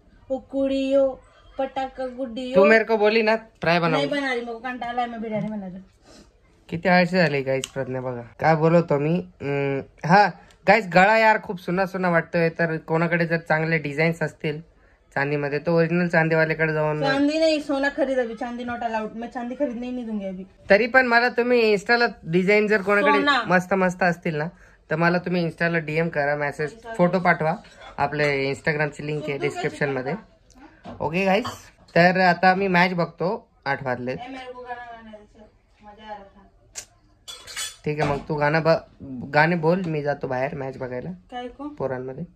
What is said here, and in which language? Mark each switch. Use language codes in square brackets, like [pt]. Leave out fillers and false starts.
[pa] ओ कुड़ियो पटाखा गुड्डियो [hi] तू मेरे को बोली ना फ्राय बनव नहीं बना रही मेरे को कंटाळा है मैं बिर्याणी बनायचं [mr] किती आळशी झाली गाईस प्रज्ञा बघा काय बोलवतो मी हा गाईस गळा यार खूप सुना वाटतोय तर कोणाकडे जर चांगले डिझाईन्स असतील चांदीमध्ये तो ओरिजिनल चांदीवाल्याकडे जाऊन [hi] चांदी नहीं सोना खरीद अभी चांदी [en] not allowed [hi] मैं चांदी खरीदने ही नहीं दूंगी अभी [mr] तरी पण मला तुम्ही इन्स्टाला डिझाईन जर कोणाकडे मस्त असतील ना तर मला तुम्ही इन्स्टाला डीएम करा मेसेज फोटो पाठवा आपले इंस्टाग्रामची लिंक आहे डिस्क्रिप्शन मध्ये ओके गाईस तर आता मी मॅच बघतो 8 वाजले ठीक आहे मग तू गाणे बोल मी जातो बाहेर मॅच बघायला पोरांमध्ये